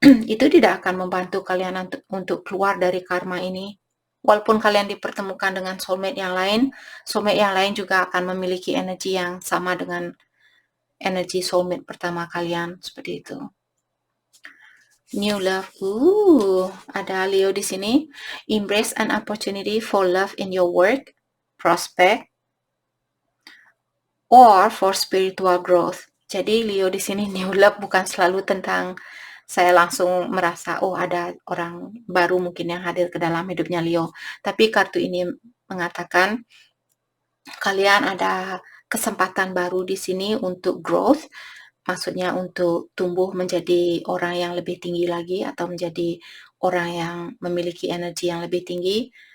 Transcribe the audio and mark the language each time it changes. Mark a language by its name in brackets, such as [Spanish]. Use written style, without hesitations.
[Indonesian] Itu tidak akan membantu kalian untuk keluar dari karma ini. Walaupun kalian dipertemukan dengan soulmate yang lain juga akan memiliki energi yang sama dengan energi soulmate pertama kalian, seperti itu. [English] New love. [Indonesian] Ada Leo di sini. [English] Embrace an opportunity for love in your work, prospect, or for spiritual growth. [Indonesian] Jadi Leo di sini new love bukan selalu tentang saya langsung merasa oh ada orang baru mungkin yang hadir ke dalam hidupnya Leo. Tapi kartu ini mengatakan kalian ada kesempatan baru di sini untuk growth, maksudnya untuk tumbuh menjadi orang yang lebih tinggi lagi atau menjadi orang yang memiliki energi yang lebih tinggi.